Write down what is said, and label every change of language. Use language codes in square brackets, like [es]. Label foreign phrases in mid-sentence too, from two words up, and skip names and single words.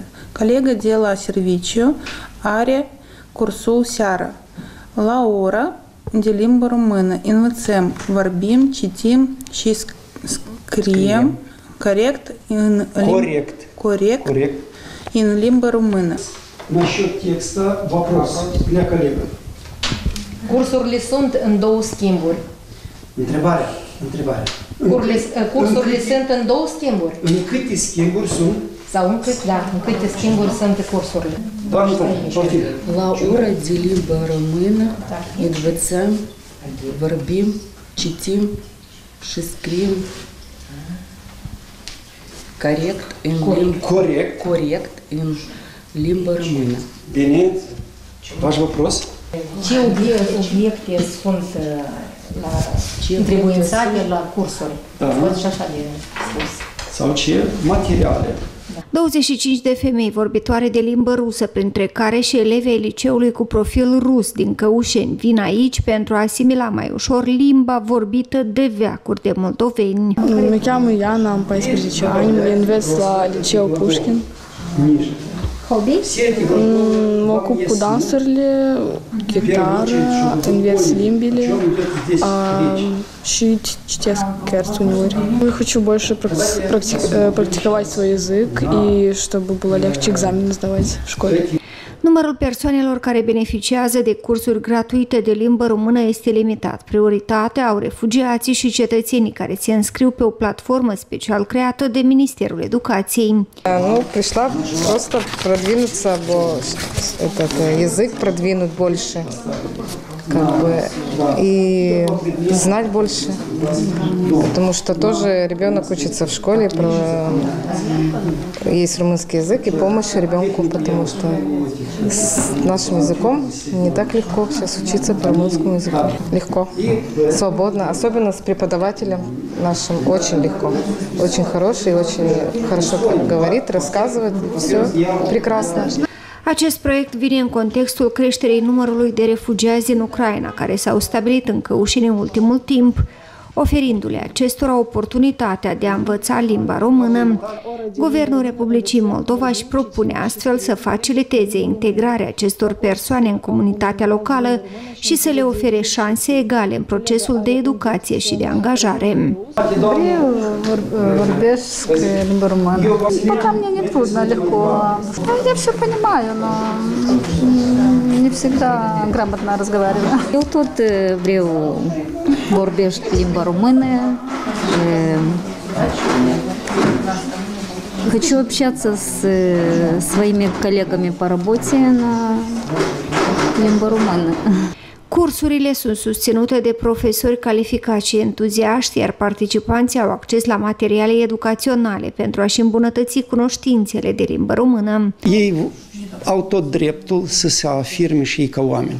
[ro] Colega de la serviciu are cursul seara. La ora de limbă română învățăm, vorbim, citim și scriem corect în limbă română. [ru] Насчет текста вопрос для коллег. [ro] Cursurile sunt în 2 schimburi. Întrebarea. Cursurile sunt în 2 schimburi. În câte schimburi sunt? Sau în câte schimburi sunt cursurile? La ora de limbă română învățăm, vorbim, citim și scriem corect în limba română. Bine. [ru] Ваш вопрос? [ro] Ce obiecte sunt întrebuințate la cursuri? Și așa de spus. Sau ce materiale? 25 de femei vorbitoare de limbă rusă, printre care și elevii liceului cu profil rus din Căușeni, vin aici pentru a asimila mai ușor limba vorbită de veacuri de moldoveni. Mă cheamă Iana, am 14 ani, învăț la liceu Pușkin. Mă ocup cu dansurile, chitară, învăț limbile și citesc cărți uneori. [ru] Я хочу больше практиковать свой язык и чтобы было легче экзамены сдавать в школе. [ro] Numărul persoanelor care beneficiază de cursuri gratuite de limbă română este limitat. Prioritatea au refugiații și cetățenii care se înscriu pe o platformă special creată de Ministerul Educației. [ru] Ну, пришла просто продвинуться, этот язык продвинуть больше, как бы, и знать больше, потому что тоже ребенок учится в школе, есть румынский язык и помощь ребенку, потому что с нашим языком не так легко сейчас учиться по румынскому языку. Легко, свободно, особенно с преподавателем нашим очень легко. Очень хороший, очень хорошо говорит, рассказывает, все прекрасно. [ro] Acest proiect vine în contextul creșterii numărului de refugiați din Ucraina, care s-au stabilit în Căușeni în ultimul timp, oferindu-le acestora oportunitatea de a învăța limba română. Guvernul Republicii Moldova își propune astfel să faciliteze integrarea acestor persoane în comunitatea locală și să le ofere șanse egale în procesul de educație și de angajare. Vorbesc limba română. [ru] Пока мне не трудно, легко. Я все понимаю, но не всегда грамотно разговариваю. [ro] Eu tot vreau vorbesc limba română. [ru] Хочу общаться с своими коллегами по работе на [ro] limba română. Cursurile sunt susținute de profesori calificați și entuziaști, iar participanții au acces la materiale educaționale pentru a-și îmbunătăți cunoștințele de limbă română. Ei au tot dreptul să se afirme și ei ca oameni.